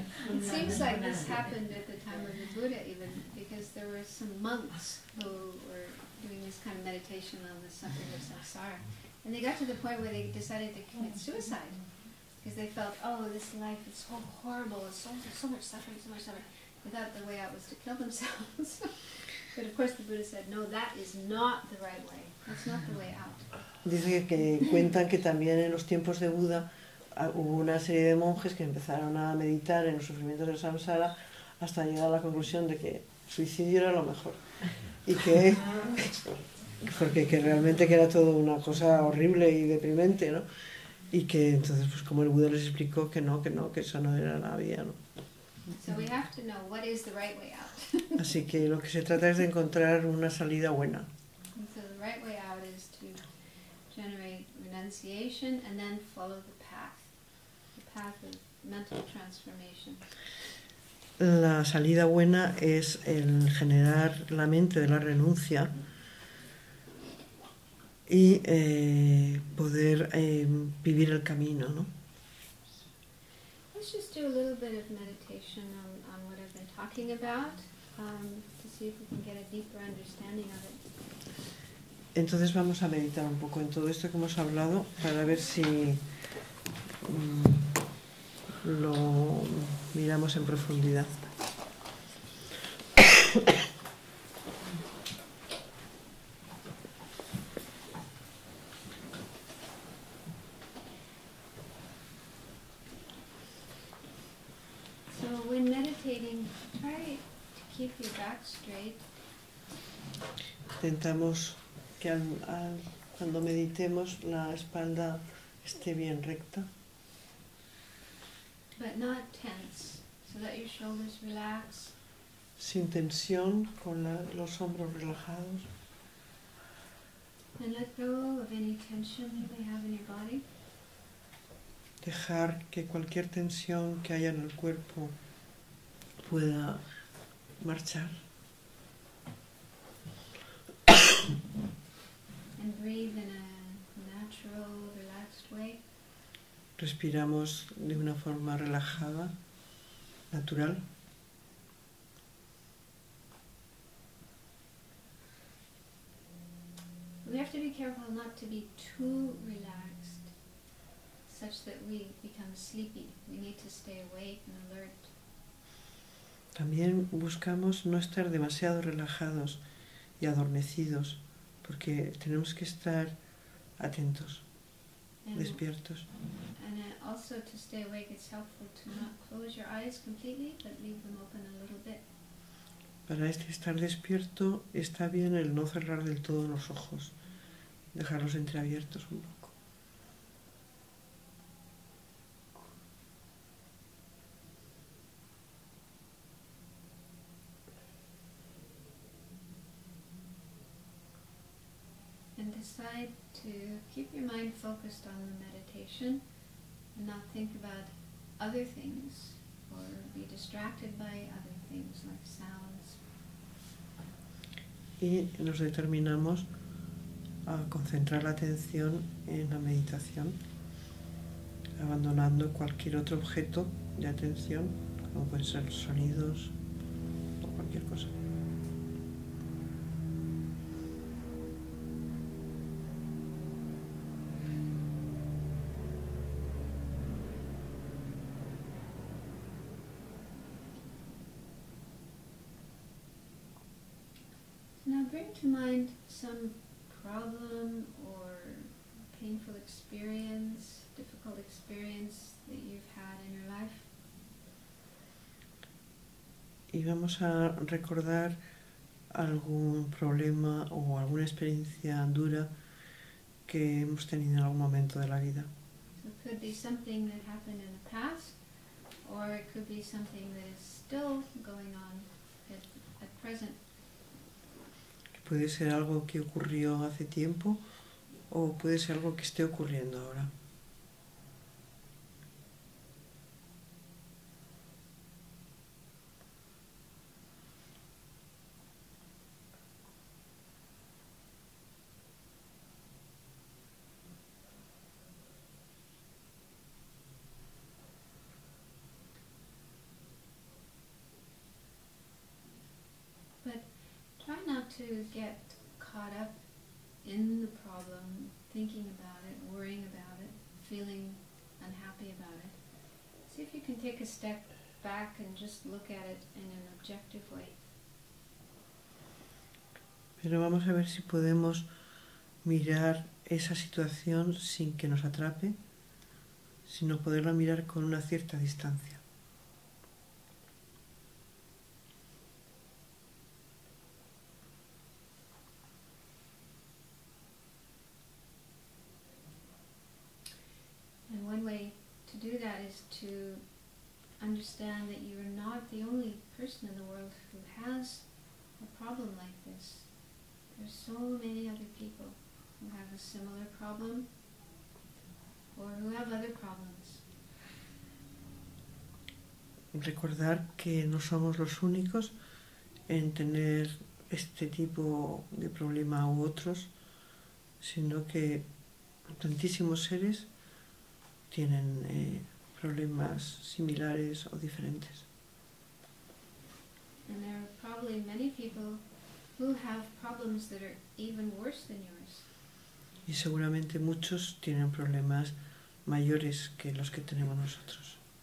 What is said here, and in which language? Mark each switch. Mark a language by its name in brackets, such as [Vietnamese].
[English] It seems like this happened at the time of the Buddha even, because there were some monks who were doing this kind of meditation on the suffering of samsara. And they got to the point where they decided to commit suicide. Because they felt, oh, this life is so horrible, it's so much suffering, so much suffering. They thought the way out was to kill themselves. But of course the Buddha said, no, that is not the right way. That's not the way out. [Spanish] Dice que cuentan que también en los tiempos de Buda hubo una serie de monjes que empezaron a meditar en los sufrimientos del samsara hasta llegar a la conclusión de que el suicidio era lo mejor. Y que, porque que realmente que era todo una cosa horrible y deprimente, ¿no? Y que entonces, pues como el Buda les explicó que no, que eso no era la vía, ¿no? [English] So we have to know what is the right way out. [Spanish] Así que lo que se trata es de encontrar una salida buena. [English] And so the right way out is to generate renunciation and then follow the path of mental transformation. [Spanish] La salida buena es el generar la mente de la renuncia y poder vivir el camino, ¿no? [English] Let's just do a little bit of meditation on what I've been talking about to see if we can get a deeper understanding of it. [Spanish] Entonces vamos a meditar un poco en todo esto que hemos hablado para ver si lo miramos en profundidad. [English] So when meditating, try to keep your back straight. [Spanish] Intentamos que cuando meditemos la espalda esté bien recta, [English] But not tense, so that your shoulders relax. [Spanish] sin tensión, con los hombros relajados. [English] And let go of any tension you may have in your body. [Spanish] Dejar que cualquier tensión que haya en el cuerpo pueda marchar. [English] And breathe in a natural, relaxed way. [Spanish] Respiramos de una forma relajada, natural. [English] We have to be careful not to be too relaxed, such that we become sleepy. We need to stay awake and alert. [Spanish] También buscamos no estar demasiado relajados y adormecidos, porque tenemos que estar atentos, [English] And, [Spanish] despiertos. [English] and also to stay awake, it's helpful to not close your eyes completely, but leave them open a little bit. [Spanish] Para estar despierto está bien el no cerrar del todo los ojos, dejarlos entreabiertos un poco. [English] And decide to keep your mind focused on the meditation and not think about other things or be distracted by other things like sounds. [Spanish] Y nos determinamos a concentrar la atención en la meditación, abandonando cualquier otro objeto de atención, como pueden ser sonidos o cualquier cosa. [English] Now bring to mind some problem or painful experience, difficult experience that you've had in your life. [Spanish] Y vamos a recordar algún problema o alguna experiencia dura que hemos tenido en algún momento de la vida. [English] So it could be something that happened in the past, or it could be something that is still going on at present. [Spanish] Puede ser algo que ocurrió hace tiempo o puede ser algo que esté ocurriendo ahora. [English] Try not to get caught up in the problem, thinking about it, worrying about it, feeling unhappy about it. See if you can take a step back and just look at it in an objective way. [Spanish] Pero vamos a ver si podemos mirar esa situación sin que nos atrape, sino poderla mirar con una cierta distancia. [English] And one way to do that is to understand that you are not the only person in the world who has a problem like this. There's so many other people who have a similar problem or who have other problems. [Spanish] Recordar que no somos los únicos en tener este tipo de problema u otros, sino que tantísimos seres tienen problemas similares o diferentes. [English] And there are probably many people who have problems that are even worse than yours. [Spanish] Y seguramente muchos tienen problemas mayores que los que tenemos nosotros.